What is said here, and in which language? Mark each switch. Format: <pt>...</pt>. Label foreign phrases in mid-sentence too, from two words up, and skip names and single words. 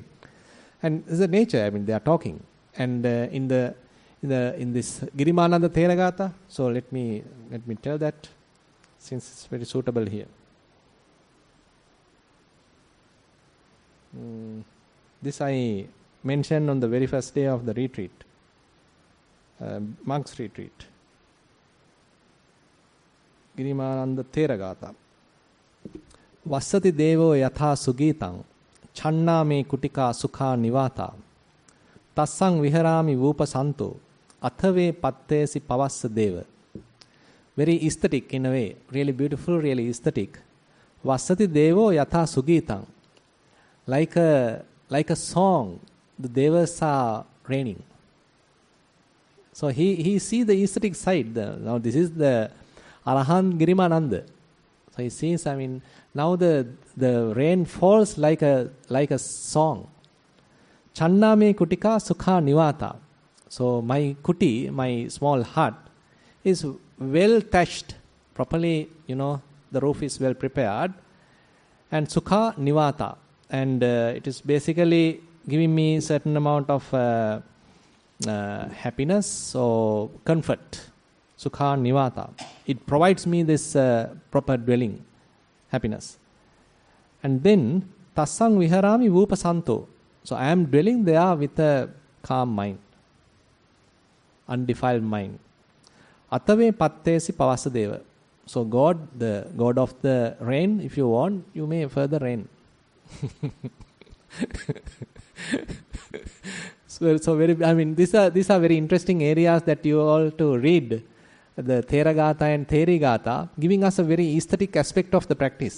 <en>And it's the nature, they are talking. And in this Girimananda Theragata, so let me tell that, since it's very suitable here. This I mentioned on the very first day of the retreat, monks retreat. Girimananda Theragata.</en> <pi>Vassati devo yatha sugitang channa me kutika sukha nivata tassang viharami vupasanto athave pattesi pavassa deva.</pi> <en>Very aesthetic in a way, really beautiful, really aesthetic.</en> <pi>Vassati devo yatha sugitang.</pi> <en>Like a song, the devas are raining. So he see the aesthetic side. Now this is the Arahant Girimananda. So he sees, now the rain falls like a song.</en> <pi>Channame kutika sukha nivata.</pi> <en>So my kuti, my small hut, is well thatched, properly, the roof is well prepared, and</en> <pi>sukha nivata.</pi> <en>And it is basically giving me certain amount of happiness or comfort.</en> <pi>Sukha nivata.</pi> <en>It provides me this proper dwelling, happiness. And then</en> <pi>tassang viharami vupasanto.</pi> <en>So I am dwelling there with a calm mind, undefiled mind.</en> <pi>Atave pattesi pavassa deva.</pi> <en>So God, the God of the rain, if you want, you may further rain. So very, these are very interesting areas that you all to read, the Theragata and Therigata, giving us a very aesthetic aspect of the practice.</en>